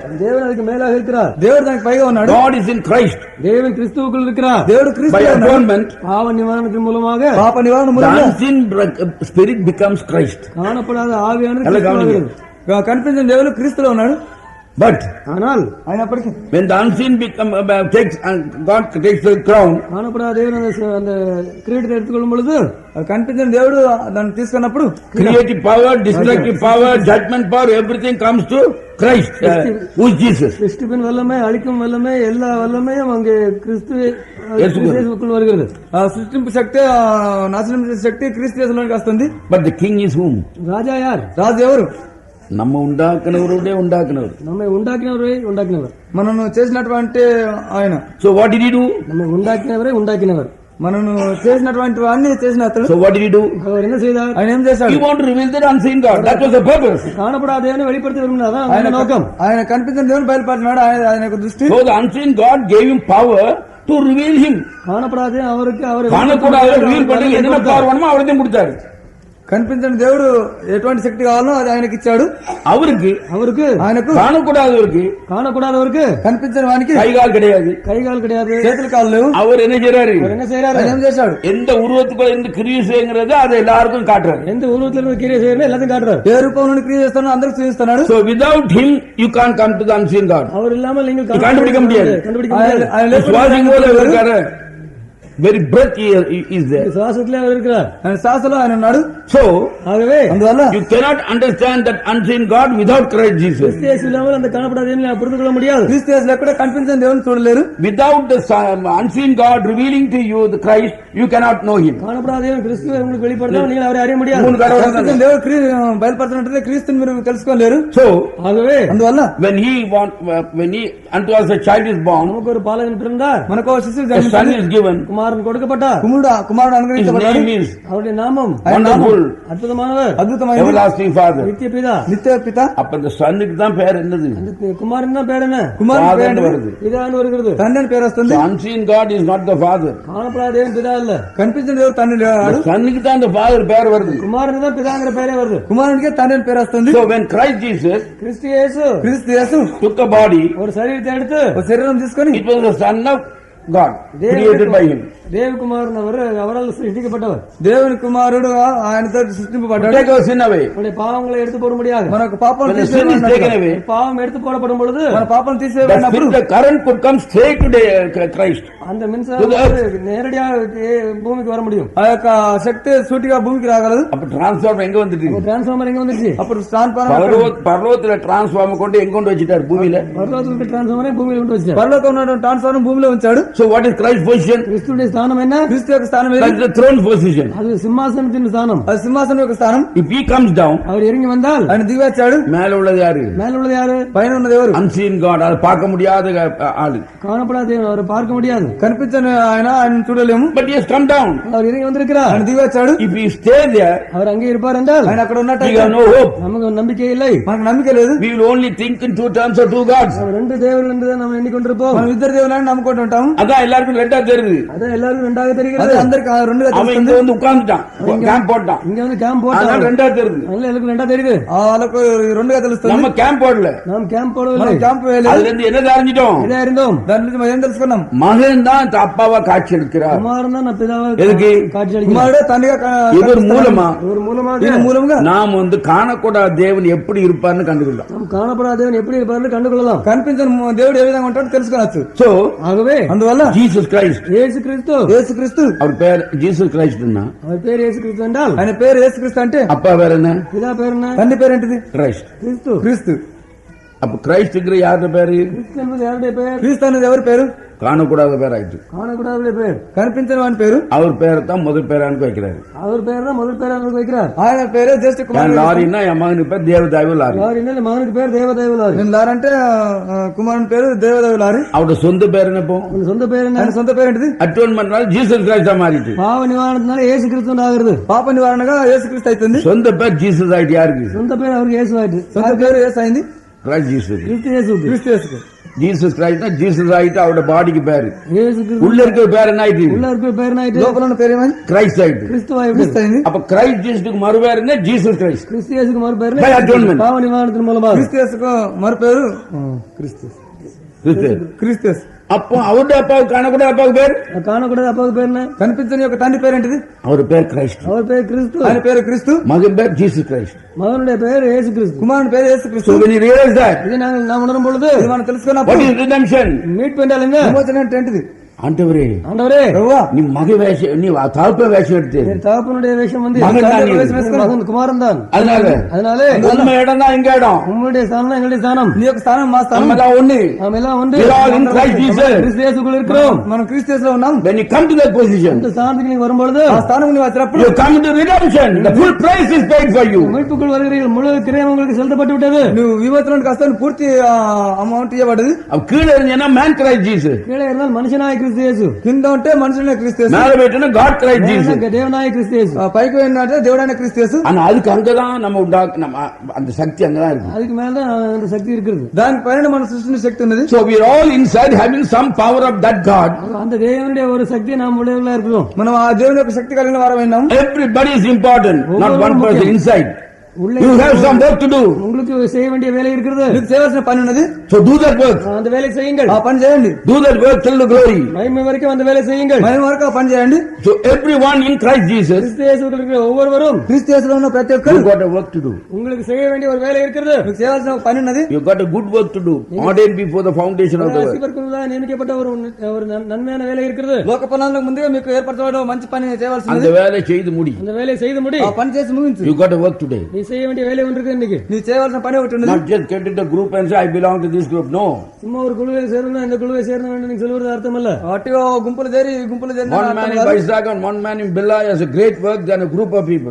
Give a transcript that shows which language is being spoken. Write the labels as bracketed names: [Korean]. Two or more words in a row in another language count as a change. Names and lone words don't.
[Tamil] தேவன் அதுக்கு மேலாக இருக்கிறார். [Telugu] దేవుడు దానికి పైగా ఉన్నాడు. [English] God is in Christ. [Tamil] தேவன் கிறிஸ்துவுக்குள் இருக்கிறார். [Telugu] దేవుడు [English] By [Telugu] క్రీస్తులో ఉన్నాడు. [English] atonement, [Tamil] பாவ நிவாரணத்தின் மூலமாக [Telugu] పాప నివారణ [English] the [Telugu] మూలంగా [English] unseen spirit becomes Christ. [Tamil] காணப்படாத ஆவியானது நல்ல கிறிஸ்துவாகிறது. கவனிங்க. [Telugu] కనిపించిన దేవుడు క్రీస్తులో ఉన్నాడు. [English] But [Tamil] ஆனால் [Telugu] అయినప్పటికీ [English] when the unseen God takes the crown, [Tamil] காணப்படாத தேவன் அந்த கிரீடத்தை எடுத்துக்கொள்ளும் பொழுது [Telugu] కనిపించిన దేవుడు దాన్ని తీసుకున్నప్పుడు [English] creative power, destructive power, judgment power, everything comes to Christ, who is Jesus. [Tamil] கிறிஸ்துவின் வல்லமை, அழிக்கும் வல்லமை, எல்லா வல்லமையும் அங்கே கிறிஸ்துவுக்குள் வருகிறது. [Telugu] సృష్టింపు శక్తి నాశనం చేసే శక్తి క్రీస్తు యేసులోనికి వస్తుంది. [English] But the king is whom? [Tamil] ராஜா யார்? [Telugu] రాజు ఎవరు? [Tamil] நம்ம உண்டாக்குனவருடைய உண்டாக்குனவர். நம்மை உண்டாக்கினவர். [Telugu] మనను చేసినటువంటి ఆయన. [English] So what did he do? [Tamil] நம்மை உண்டாக்கினவர். [Telugu] మనను చేసినటువంటి వాడిని చేసిన అతడు. [English] So what did he do? [Tamil] அவர் என்ன செய்தார்? [Telugu] ఆయన ఏం చేశాడు? [English] He wanted to reveal the unseen God. That was the purpose. [Tamil] காணப்படாத தேவனை வெளிப்படுத்த விரும்பினார். ఆయన நோக்கம். [Telugu] ఆయన కనిపించిన దేవుని బయలుపరిచినాడు. ఆయన యొక్క దృష్టి. [English] So the unseen God gave him power to reveal him. [Tamil] காணப்படாத அவருக்கு காணக்கூடாத ரிவீல் பண்ணி என்ன பவர் வேணுமோ அவர்தான் கொடுத்தாரு. [Telugu] కనిపించిన దేవుడు ఎటువంటి శక్తి కావాలో అది ఆయనకి ఇచ్చాడు. [Tamil] அவருக்கு [Telugu] ఆయనకు [Tamil] காணக்கூடாதவருக்கு [Telugu] కనిపించిన వానికి [Tamil] கை கால் கிடையாது, [Telugu] చేతులు కాళ్ళు లేవు. [Tamil] அவர் என்ன செய்யறாரு? [Telugu] ఏం చేశాడు? [Tamil] எந்த உருவத்துக்குள்ள இருந்து கிரியை செய்யுங்கிறது அதை எல்லாருக்கும் காட்டுறாரு. எந்த உருவத்துல கிரியை செய்யணும் எல்லாத்தையும் காட்டுறாரு. [Telugu] ఏ రూపంలో క్రియ చేస్తానో అందరికి చూపిస్తున్నాడు. [English] So without him you can't come to the unseen God. [Tamil] அவர் இல்லாமல் நீங்கள் கண்டுபிடிக்க முடியாது. சுவாசிக்கும் போது இருக்காரு. [English] Very breath is there. [Tamil] சுவாசத்திலே அவர் இருக்கிறார். [Telugu] శ్వాసలో ఆయన ఉన్నాడు. [English] So [Tamil] ஆகவே [Telugu] అందువల్ల [English] you cannot understand that unseen God without Christ Jesus. [Tamil] கிறிஸ்து இல்லாமல் அந்த காணப்படாத தேவனை புரிந்து கொள்ள முடியாது. [Telugu] క్రీస్తు యేసులో కూడా కనిపించిన దేవుని చూడలేరు. [English] Without the unseen God revealing to you the Christ, you cannot know him. [Tamil] காணப்படாத தேவன் கிறிஸ்துவை உங்களுக்கு வெளிப்படுத்தினால் நீங்கள் அவரை அறிய முடியாது. [Telugu] కనిపించిన దేవుడు బయలుపరుస్తున్నట్లయితే క్రీస్తుని మీరు తెలుసుకోలేరు. [English] So [Tamil] ஆகவே [Telugu] అందువల్ల [English] when he unto us a child is born, [Tamil] நமக்கு ஒரு பாலகன் பிறந்தார், [Telugu] మనకు ఒక శిశువు [English] a son [Telugu] జన్మించాడు, [English] is given, [Tamil] குமாரன் கொடுக்கப்பட்டார், [Telugu] కుమారుడు అనుగ్రహించబడ్డాడు. [English] his name is [Tamil] அவருடைய நாமம் [English] Wonderful, [Tamil] அற்புதமானவர், [Telugu] అద్భుతమైన [English] Everlasting Father. [Tamil] நித்திய பிதா. [Telugu] నిత్య పిత. [Tamil] அப்ப இந்த சன்னுக்கு தான் பேர் என்னது? அந்த குமாரன் தான் பேர் என்ன? [Telugu] కుమారుడు [English] Father [Telugu] పేరు [Tamil] வருது. பிதான்னு வருகிறது. [Telugu] తండ్రి అని పేరు వస్తుంది. [English] The unseen God is not the Father. [Tamil] காணப்படாத தேவன் பிதா இல்ல, [Telugu] కనిపించిన దేవుడు తండ్రి లేడు. [Tamil] சன்னுக்கு தான் [English] the Father [Tamil] பேர் வருது. குமாரன் தான் பிதாங்கிற பேரே வருது. [Telugu] కుమారుడికి తండ్రి అని పేరు వస్తుంది. [English] So when Christ Jesus [Tamil] கிறிஸ்து இயேசு [Telugu] క్రీస్తు యేసు [English] took a body, [Tamil] ஒரு சரீரத்தை எடுத்து [Telugu] ఒక శరీరం తీసుకొని [English] it was the Son of God, created by him. [Tamil] தேவகுமாரன் அவரால் சிருஷ்டிக்கப்பட்டவர். [Telugu] దేవుని కుమారుడు ఆయనతో సృష్టింపబడ్డాడు. [English] Take our sin away. [Tamil] நம்முடைய பாவங்களை எடுத்து போட முடியாது. [Telugu] మనకు పాపం [English] When the sin is taken away, [Tamil] பாவம் எடுத்து போடப்படும் பொழுது [Telugu] మన పాపం తీసేయబడినప్పుడు [English] the current could come straight to Christ. [Tamil] அந்த மின்சாரம் நேரடியாக பூமிக்கு வர முடியும். [Telugu] ఆ యొక్క శక్తి సూటిగా భూమికి రాగలదు. [Tamil] அப்ப டிரான்ஸ்ஃபார்மர் எங்க வந்துட்டு? டிரான்ஸ்ஃபார்மர் எங்க வந்துச்சு? [Telugu] అప్పుడు [Tamil] பரலோகத்துல டிரான்ஸ்ஃபார்மர் கொண்டு எங்க கொண்டு வச்சிட்டார்? பூமியில. பரலோகத்துல டிரான்ஸ்ஃபார்மர் பூமியில கொண்டு வச்சார். [Telugu] పరలోకంలో ఉన్న ట్రాన్స్ఫార్మర్ భూమిలో ఉంచాడు. [English] So what is Christ's position? [Tamil] கிறிஸ்துவின் ஸ்தானம் என்ன? [Telugu] క్రీస్తు యొక్క స్థానం ఏది? [English] That's the throne position. [Tamil] அது சிம்மாசனத்தின் ஸ்தானம். [Telugu] అది సింహాసనం యొక్క స్థానం. [English] If he comes down, [Tamil] அவர் இறங்கி வந்தால் [Telugu] ఆయన దిగి వచ్చాడు. [Tamil] மேல உள்ளது யாரு? மேல உள்ளது யாரு? [Telugu] పైన ఉన్నది ఎవరు? [English] Unseen God. [Tamil] அதை பார்க்க முடியாத ஆளு. காணப்படாத தேவன், அவரை பார்க்க முடியாது. [Telugu] కనిపించని ఆయన చూడలేము. [English] But he has come down. [Tamil] அவர் இறங்கி வந்திருக்கிறார். [Telugu] ఆయన దిగి వచ్చాడు. [English] If he stay there, [Tamil] அவர் அங்கே இருப்பார் என்றால் [Telugu] ఆయన అక్కడ [English] we [Telugu] ఉన్నట్టు [English] have no hope. [Tamil] நமக்கு நம்பிக்கை இல்லை. [Telugu] మనకు నమ్మిక లేదు. [English] We will only think in two terms of two gods. [Tamil] அவர் ரெண்டு தேவர்கள் என்றுதான் நம்ம எண்ணிக்கொண்டிருப்போம். [Telugu] మనం ఇద్దరు దేవుళ్ళని నమ్ముకుంటూ ఉంటాము. [Tamil] அதான் எல்லாருக்கும் ரெண்டா தெரியுது. அதான் எல்லாருக்கும் ரெண்டாக [Telugu] అది [Tamil] தெரிகிறது. [Telugu] అందరికి రెండుగా [Tamil] அவன் [Telugu] తెలుస్తుంది. [Tamil] இங்க வந்து உட்கார்ந்துட்டான், கேம்ப் போட்டான். இங்க வந்து கேம்ப் அதனால போட்டோம், ரெண்டா தெரியுது. எல்லாருக்கும் ரெண்டா தெரியுது. [Telugu] వాళ్ళకు రెండుగా తెలుస్తుంది. [Tamil] நம்ம கேம்ப் போடல, நாம் கேம்ப் [Telugu] మనం [Tamil] போடவில்லை. [Telugu] క్యాంప్ వేయలేదు. [Tamil] அதுல இருந்து என்ன தெரிஞ்சிட்டோம்? இதா இருந்தோம். [Telugu] దాని నుంచి మనం ఏం తెలుసుకున్నాం? [Tamil] மகன் தான் அப்பாவா காட்சி எடுக்கிறார். குமாரன் தான் நான் பிதாவை எதுக்கு? காட்சி அளிக்கிறார். [Telugu] కుమారుడే తండ్రిగా [Tamil] இவர் மூலமா இவர் மூலமாக [Telugu] ఈయన మూలంగా [Tamil] நாம் வந்து காணக்கூடாத தேவன் எப்படி இருப்பார்னு கண்டுக்கலாம். நாம் காணப்படாத தேவன் எப்படி இருப்பார்னு கண்டுகொள்ளலாம். [Telugu] కనిపించని దేవుడు ఏ విధంగా ఉంటాడో తెలుసుకోవచ్చు. [English] So [Tamil] ஆகவே [Telugu] అందువల్ల జీసస్ క్రైస్ట్, యేసుక్రీస్తు, యేసుక్రీస్తు [Tamil] அவர் பேர் ஜீசஸ் கிரைஸ்ட்னா, அவர் பேர் యేసుక్రీస్తు என்றால் [Telugu] ఆయన పేరు యేసుక్రీస్తు అంటే [Tamil] அப்பா பேர் என்ன? பிதா பேர் என்ன? [Telugu] తండ్రి పేరు ఏంటిది? [Tamil] கிரைஸ்ட். கிறிஸ்து. [Telugu] క్రీస్తు. [Tamil] அப்ப கிரைஸ்ட்ங்கிற யாருடைய பேரு? கிறிஸ்து என்பது யாருடைய பெயர்? [Telugu] క్రీస్తు అనేది ఎవరి పేరు? [Tamil] காணக்கூடாத பேர் ஆயிடுச்சு. காணக்கூடாத பேர். [Telugu] కనిపించని వాని పేరు. [Tamil] அவர் பேரை தான் முதல் பேரான்னு வைக்கிறாரு. அவர் பேர் தான் முதல் பேர் அவருக்கு வைக்கிறார். [Telugu] ఆయన పేరే జ్యేష్ఠ [Tamil] என் [Telugu] కుమారుడు. [Tamil] லாரின்னா என் மகனுக்கு பேர் தேவதாயவு லாரி. யார் என்ன மகனுக்கு பேர் தேவதாயவு லாரி. [Telugu] నేను లారీ అంటే కుమారుని పేరు దేవదేవు లారీ. [Tamil] அவருடைய சொந்த பேர் என்ன? இப்போ உங்க சொந்த பேர் என்ன? [Telugu] ఆయన సొంత పేరు ఏంటిది? [Tamil] அட்டோன்மெண்ட்னால ஜீசஸ் கிரைஸ்டா மாறிட்டு. பாவ நிவாரணத்தினால இயேசு கிறிஸ்து ஆகிறது. [Telugu] పాప నివారణగా యేసుక్రీస్తు అవుతుంది. [Tamil] சொந்த பேர் ஜீசஸ் ஆயிட்டு யாருக்கு? சொந்த பேர் அவருக்கு இயேசு ஆயிட்டு. [Telugu] సొంత పేరు యేసు అయింది. [Tamil] கிரைஸ்ட் ஜீசஸ். கிறிஸ்து இயேசு. [Telugu] క్రీస్తు యేసుకు. [Tamil] ஜீசஸ் கிரைஸ்ட்னா ஜீசஸ் ஆயிட்டு அவரோட பாடிக்கு பேரு. இயேசு கிறிஸ்து உள்ள இருக்கிற பேர் என்ன ஆயிட்டு? உள்ள இருக்கிற பேர் என்ன ஆயிட்டு? [Telugu] లోపల ఉన్న పేరు ఏమైంది? [Tamil] கிரைஸ்ட் ஆயிட்டு. கிறிஸ்து ஆயிட்டு. [Telugu] క్రీస్తు అయింది. [Tamil] அப்ப கிரைஸ்ட் ஜீசஸ்க்கு மறு பேர் என்ன? ஜீசஸ் கிரைஸ்ட். கிறிஸ்து இயேசுக்கு மறு பேர் [English] By atonement. [Tamil] பாவ நிவாரணத்தின் மூலமாக. [Telugu] క్రీస్తు యేసుకు మరు పేరు క్రీస్తు. [Tamil] கிறிஸ்து. [Telugu] క్రీస్తు యేసు. [Tamil] அப்போ அவருடைய அப்பாவுக்கு காணக்கூடாத அப்பாவுக்கு பேர் காணக்கூடாத அப்பாவுக்கு பேர் என்ன? [Telugu] కనిపించని యొక్క తండ్రి పేరేంటిది? [Tamil] அவர் பேர் கிரைஸ்ட். அவர் பேர் கிறிஸ்து. [Telugu] ఆయన పేరు క్రీస్తు. [Tamil] மகன் பேர் ஜீசஸ் கிரைஸ்ட். மகனுடைய பேர் இயேசு கிறிஸ்து. [Telugu] కుమారుని పేరు యేసు [English] So [Telugu] క్రీస్తు. [English] when you realize that, [Tamil] இதை நாம் உணரும் பொழுது [Telugu] ఇది మనం [English] what [Telugu] తెలుసుకున్నప్పుడు [English] is redemption? [Tamil] மீட்பு என்றால் என்ன? [Telugu] విమోచన అంటే ఏంటిది? [Tamil] ஆண்டவரே, ஆண்டவரே, [Telugu] ప్రభువా, [Tamil] நீ மக வேஷம், நீ தகப்ப வேஷம் எடுத்து, என் தகப்பனுடைய வேஷம் வந்து மகன் தான் நீ. மகன் குமாரன் தான். அதனால நம்ம இடம் தான் எங்க இடம், உங்களுடைய ஸ்தானம் தான் எங்களுடைய ஸ்தானம். [Telugu] నీ యొక్క స్థానం మా స్థానం. [Tamil] நம்ம எல்லாம் ஒண்ணு. நாம் எல்லாம் ஒன்று. [English] We are all in Christ Jesus. [Tamil] கிறிஸ்து இயேசுக்குள் இருக்கிறோம். [Telugu] మనం క్రీస్తు యేసులో ఉన్నాం. [English] When you come to that position, [Tamil] இந்த ஸ்தானத்துக்கு நீங்க வரும்பொழுது [Telugu] ఆ స్థానం నువ్వు వచ్చినప్పుడు [English] you come to redemption. The full price is paid for you. [Tamil] மீட்புக்குள் வருகிறீர்கள். முழு கிரயம் உங்களுக்கு செலுத்தப்பட்டு விட்டது. [Telugu] నువ్వు విమోచనానికి వస్తాను పూర్తి అమౌంట్ ఇవ్వబడదు. [Tamil] அப்ப கீழே இருந்தேன்னா [English] man Christ Jesus, [Tamil] கீழே இருந்தால் மனுஷனாய கிறிஸ்து இயேசு, [Telugu] కింద ఉంటే మనుషులైన క్రీస్తు యేసు, [Tamil] மேல போயிட்டேன்னா [English] God Christ Jesus. [Tamil] தேவனாய கிறிஸ்து இயேசு. [Telugu] పైకి పోయినట్టే దేవుడైన క్రీస్తు యేసు. [Tamil] ஆனா அதுக்கு அங்கதான் நம்ம நம்ம அந்த சக்தி அங்கதான் இருக்கு. அதுக்கு மேலதான் அந்த சக்தி இருக்கிறது. [Telugu] దాని పైన మన సృష్టిని శక్తి ఉన్నది. [English] So we are all inside having some power of that God. [Tamil] அந்த தேவனுடைய ஒரு சக்தியை நாம் உடையவர்களா இருக்கிறோம். [Telugu] మనం ఆ దేవుని యొక్క శక్తి కలిగిన వారమైనాం. [English] Everybody is important, not one person inside. You have some work to do. [Tamil] உங்களுக்கு செய்ய வேண்டிய வேலை இருக்கிறது. [Telugu] మీకు చేయవలసిన పని ఉన్నది. [English] So do that work. [Tamil] அந்த வேலை செய்யுங்கள். [Telugu] ఆ పని చేయండి. [English] Do that work till the glory. [Tamil] மகிமை வரைக்கும் அந்த வேலை செய்யுங்கள். [Telugu] మహిమ వరకు ఆ పని చేయండి. [English] So everyone in Christ Jesus, [Tamil] கிறிஸ்து இயேசுக்குள் இருக்கிற ஒவ்வொருவரும் [Telugu] క్రీస్తు యేసులో ఉన్న ప్రతి ఒక్కరు [English] you got a work to do. [Tamil] உங்களுக்கு செய்ய வேண்டிய ஒரு வேலை இருக்கிறது. [Telugu] మీకు చేయవలసిన ఒక పని ఉన్నది. [English] You got a good work to do. Ordained before the foundation of the world. [Tamil] சிவர்க்குள்ளா நியமிக்கப்பட்ட ஒரு நன்மையான வேலை இருக்கிறது. [Telugu] లోక పనులకు ముందుగా మీకు ఏర్పరచబడిన మంచి పని చేయవలసింది. [Tamil] அந்த வேலை செய்து முடி. அந்த வேலை செய்து முடி. [Telugu] ఆ పని చేసి ముగించు. [English] You got a work today. [Tamil] நீ செய்ய வேண்டிய வேலை ஒன்று இருக்கு இன்னைக்கு. [Telugu] நீ చేయవలసిన పని ఒకటి ఉన్నది. [English] Not just get into a group and say I belong to this group. No. [Tamil] சும்மா ஒரு குழுவில் சேரணும், இந்த குழுவை சேரணும் என்று நீங்க சொல்வது அர்த்தம் அல்ல. [Telugu] అట్టిగా గుంపులు చేరి గుంపులు చేరి [English] One man in Vizag and one man in Billa has a great work than a group of people.